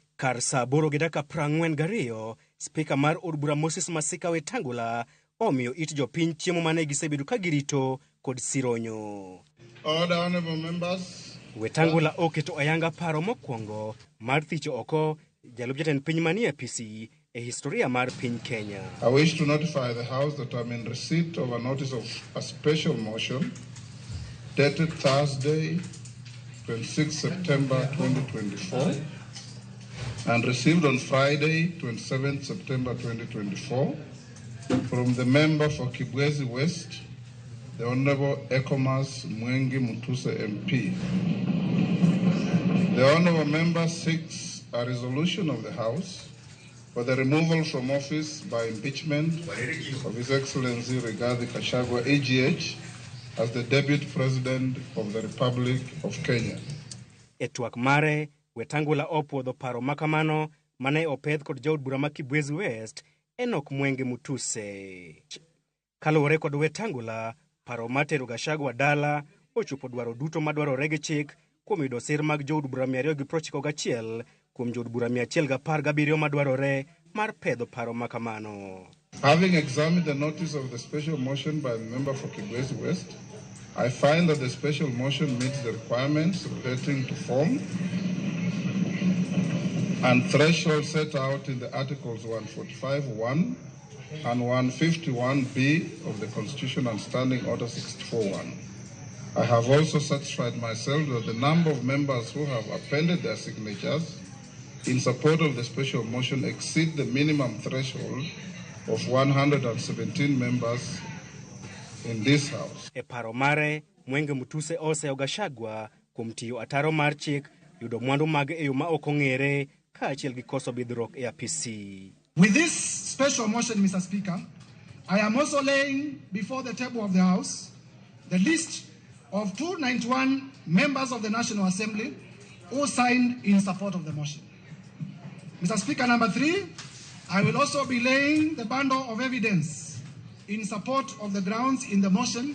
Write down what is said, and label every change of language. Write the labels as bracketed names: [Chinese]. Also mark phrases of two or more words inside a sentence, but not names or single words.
[Luo (Kenya and Tanzania)] Kar saa 8:42, spika mar od bura Moses Masika Wetangula omiyo it jopiny chiemo mane gisebedo ka girito kod sironyo. [English] Honorable members, [Luo (Kenya and Tanzania)] Wetangula oketo ayanga paro mokwongo mar thicho oko jalup jatend piny manie apisi e historia mar piny Kenya. [English] I wish to notify the House that I'm in receipt of a notice of a special motion dated Thursday, 26 September 2024 and received on Friday, 27 September 2024 from the member for Kibwezi West, the Honorable Ekomas Mwengi Mutuse MP. The Honorable member seeks a resolution of the House for the removal from office by impeachment of His Excellency Rigathi Gachagua, AGH, as the Deputy President of the Republic of Kenya. [Luo (Kenya and Tanzania)] E twak mare, Wetangula opuodho paro makamano mane opedh kod jaod bura ma Kibwezi West Enoch Mwengi Mutuse. Kaluwore kod Wetangula, paro matero Gachagua dala ochopo dwaro duto madwarore gi chik kuom yudo sir mag jood bura 291 kuom jood bura 117 madwarore mar pedho paro makamano. [English] Having examined the notice of the special motion by the member for Kibwezi West, I find that the special motion meets the requirements relating to form and threshold set out in the Articles 145(1) and 151(b) of the Constitution and Standing Order 64(1). I have also satisfied myself that the number of members who have appended their signatures in support of the special motion exceed the minimum threshold of 117 members in this House. [Luo (Kenya and Tanzania)] E paro mare, Mwengi Mutuse oseo Gachagua kuom tiyo ataro mar chik yudo mwandu mag e yo ma ok ong'ere kaachiel gi koso bidhruok e apisi. [English] With this special motion, Mr. Speaker, I am also laying before the table of the House the list of 291 members of the National Assembly who signed in support of the motion. Mr. Speaker, number 3, I will also be laying the bundle of evidence in support of the grounds in the motion.